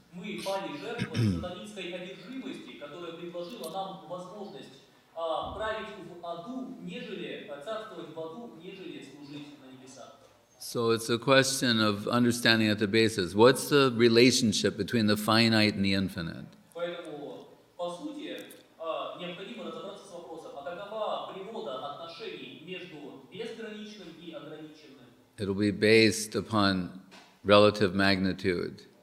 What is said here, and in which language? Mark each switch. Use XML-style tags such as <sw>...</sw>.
<ru>Мы пали жертвой сатанинской одержимости, которая предложила нам возможность править в аду, нежели царствовать в аду, нежели служить на небесах.</ru> <en>So it's a question of understanding at the basis. What's the relationship between the finite and the infinite?</en> <ru>Поэтому, по сути, необходимо разобраться с вопросом, а какова природа отношений между безграничным и ограниченным?</ru> <en>It'll be based upon relative magnitude.</en>